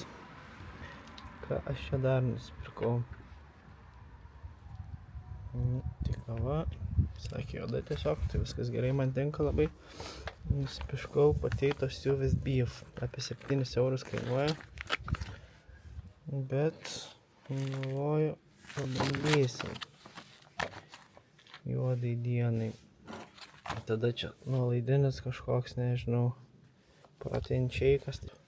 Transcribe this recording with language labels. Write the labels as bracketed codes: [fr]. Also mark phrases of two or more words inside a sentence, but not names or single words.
[lt] Ką aš čia dar nusipirkau? Tai kava. Sakė, juoda tiesiog, tai viskas gerai, man tinka labai. Nusipirkau [en] potato stew with beef. [lt] Apie 7 eurus kainuoja. Bet galvoju, pabandysim. Juodai dienai. Tada čia nuolaidinis kažkoks, nežinau, [en] protein shake'as.